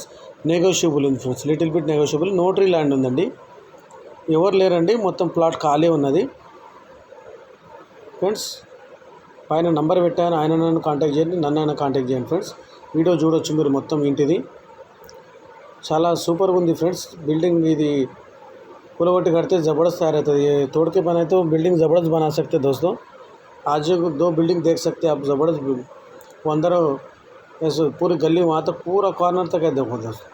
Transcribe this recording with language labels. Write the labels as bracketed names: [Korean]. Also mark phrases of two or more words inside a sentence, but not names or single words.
[Telugu] నెగోషియబుల్ ఉంది ఫ్రెండ్స్, [English] little bit negotiable. notary land [Telugu] ఉందండి, ఎవరు లేరండి, మొత్తం ప్లాట్ ఖాళీ ఉన్నది ఫ్రెండ్స్। పైన నంబర్ పెట్టాను, ఆయన నన్ను కాంటాక్ట్ చేయండి, నన్ను కాంటాక్ట్ చేయండి ఫ్రెండ్స్। వీడియో చూడొచ్చు మీరు మొత్తం ఇంటిది, చాలా సూపర్గా ఉంది ఫ్రెండ్స్। బిల్డింగ్ ఇది కూలగొట్టి కడితే [Hindi] ज़बरदस्त तैयार रहता है। ये तोड़ के बनाए तो बिल्डिंग ज़बरदस्त बना सकते हैं दोस्तों। आज 2 बिल्डिंग देख सकते हैं आप, ज़बरदस्त। वो अंदर ऐसे पूरी गली वहाँ तक पूरा कॉर्नर तक है देखो दोस्तों।